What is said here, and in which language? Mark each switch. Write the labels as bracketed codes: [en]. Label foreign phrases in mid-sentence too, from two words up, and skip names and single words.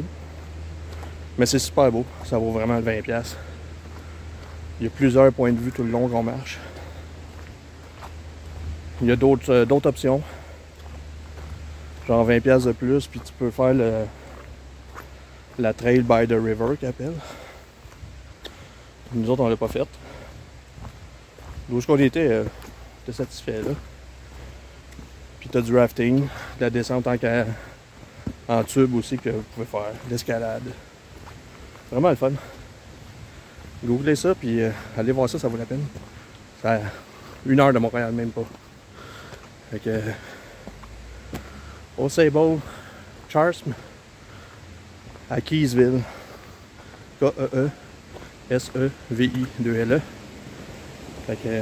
[fr] Mais c'est super beau, ça vaut vraiment le 20$. Il y a plusieurs points de vue tout le long qu'on marche. Il y a d'autres options. Genre 20$ de plus, puis tu peux faire la [en] trail by the river [fr] qu'ils appellent. Nous autres on l'a pas faite. D'où qu'on était satisfait là. Puis t'as du rafting, de la descente en tube aussi que vous pouvez faire, l'escalade. Vraiment le fun. Googlez ça, puis allez voir ça, ça vaut la peine. C'est à 1 heure de Montréal, même pas. Fait que... Au Sable, Charsm, à Keysville. K-E-E-S-E-V-I-2-L-E. Fait que...